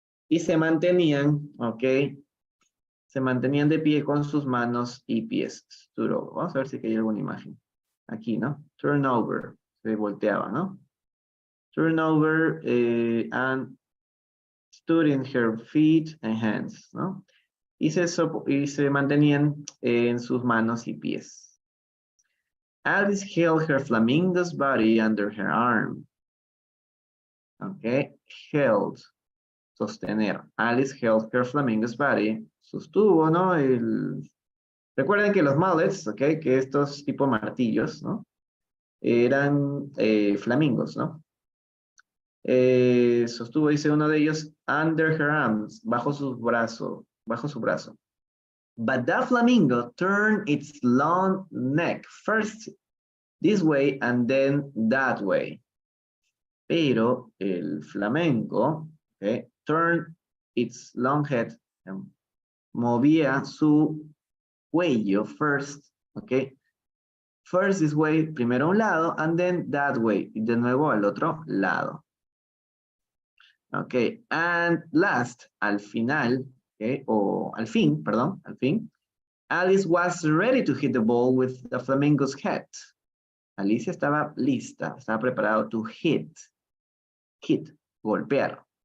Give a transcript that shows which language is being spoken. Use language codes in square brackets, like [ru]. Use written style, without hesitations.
[es] Y se mantenían, ok, se mantenían de pie con sus manos y pies. [en] Stood over. [es] Vamos a ver si hay alguna imagen. Aquí, ¿no? [en] Turn over. [es] Se volteaba, ¿no? [en] Turn over and stood in her feet and hands, ¿no? [es] Y se mantenían en sus manos y pies. [en] Alice held her flamingo's body under her arm. Ok, held, sostener. Alice held her flamingo's body, sostuvo, ¿no? [es] Recuerden que los mallets, ok, que estos tipo martillos, ¿no? Eran flamingos, ¿no? Sostuvo, dice uno de ellos, [en] under her arms, [es] bajo su brazo. [en] But that flamingo turned its long neck first this way and then that way. [es] Pero el flamenco, okay, [en] turned its long head, [es] movía su cuello [en] first, okay, first this way, [es] primero a un lado, [en] and then that way, [es] y de nuevo al otro lado. [en] Okay, and last, [es] al final, [en] okay, [es] o al fin, perdón, al fin, [en] Alice was ready to hit the ball with the flamingo's head. [es] Alicia estaba lista, estaba preparado [en] to hit, [es] golpear.